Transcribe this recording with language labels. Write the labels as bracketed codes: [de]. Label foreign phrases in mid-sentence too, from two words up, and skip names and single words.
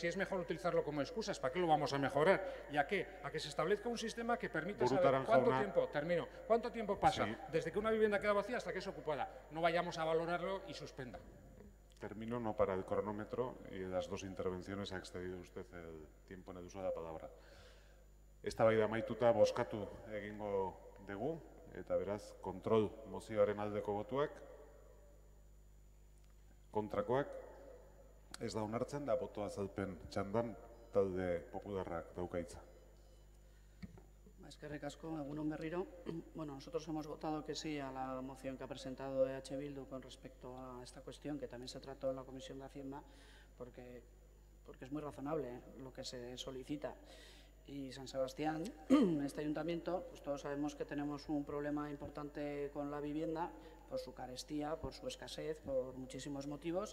[es] Si es mejor utilizarlo como excusas, ¿para qué lo vamos a mejorar? ¿Y a qué? A que se establezca un sistema que permita saber cuánto tiempo pasa desde que una vivienda queda vacía hasta que es ocupada. No vayamos a valorarlo y suspenda. Termino, no para el cronómetro, y de las 2 intervenciones ha excedido usted el tiempo en el uso de la palabra. [eu] Eztabaida amaituta bozkatu egingo dugu, eta beraz, kontrol mozioaren aldeko botuak, kontrakoak, ez da onartzen da boto azalpen txandan talde popularrak dauka hitza. Eskerrik asko, egun on berriro. [es] Bueno, nosotros hemos votado que sí a la moción que ha presentado EH Bildu con respecto a esta cuestión, que también se trató en la Comisión de Hacienda, porque es muy razonable lo que se solicita. Y San Sebastián, este ayuntamiento, pues todos sabemos que tenemos un problema importante con la vivienda por su carestía, por su escasez, por muchísimos motivos.